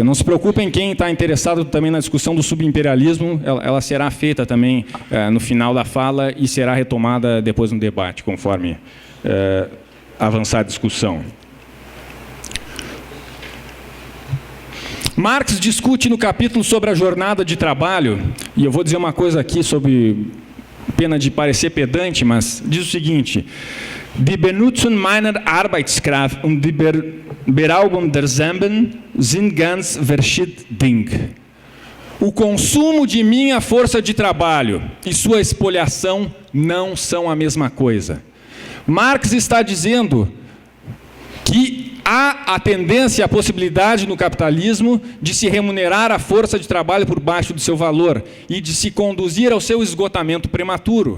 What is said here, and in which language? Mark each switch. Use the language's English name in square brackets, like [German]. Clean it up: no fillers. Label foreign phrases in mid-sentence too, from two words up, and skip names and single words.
[Portuguese] Não se preocupem, quem está interessado também na discussão do subimperialismo, ela será feita também no final da fala e será retomada depois no debate, conforme avançar a discussão. Marx discute no capítulo sobre a jornada de trabalho, e eu vou dizer uma coisa aqui sobre pena de parecer pedante, mas diz o seguinte: [German] Die Benutzung meiner Arbeitskraft und die Beraugung derselben sind ganz verschiedene Dinge. [Portuguese] O consumo de minha força de trabalho e sua espoliação não são a mesma coisa. Marx está dizendo que há a tendência, a possibilidade no capitalismo de se remunerar a força de trabalho por baixo do seu valor e de se conduzir ao seu esgotamento prematuro.